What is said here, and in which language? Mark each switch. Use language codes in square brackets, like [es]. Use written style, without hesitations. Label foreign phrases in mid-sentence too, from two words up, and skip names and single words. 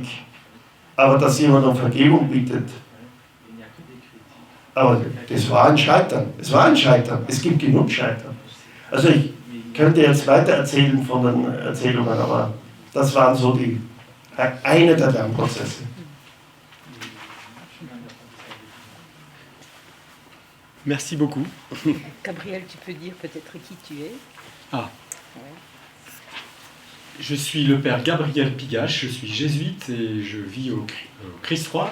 [de] Aber dass jemand um Vergebung bittet. Aber das war ein Scheitern. Es war ein Scheitern. Es gibt genug Scheitern. Also ich könnte jetzt weiter erzählen von den Erzählungen, aber das waren so eine der Lernprozesse. [fr] Merci beaucoup. Gabriel, tu peux dire peut-être qui tu es? Je suis le père Gabriel Pigache, je suis jésuite et je vis au Christ Roi.